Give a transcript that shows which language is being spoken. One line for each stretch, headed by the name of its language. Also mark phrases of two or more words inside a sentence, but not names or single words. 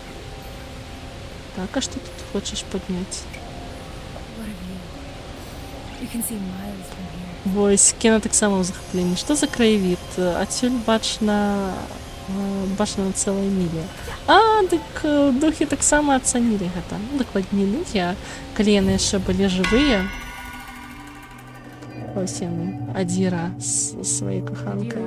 Belarusian: Так, а што тут хочаш падняць?
English: You can see miles from here.
Belarusian: Вось Кена таксама ў захапленні. Што за краявід? Адсюль бачна на цэлай мілі. Дык духі таксама ацанілі гэта. Ну, дакладней духі, а калі яны яшчэ былі жывыя. Ось яны, Адзіра з сваёй каханкай.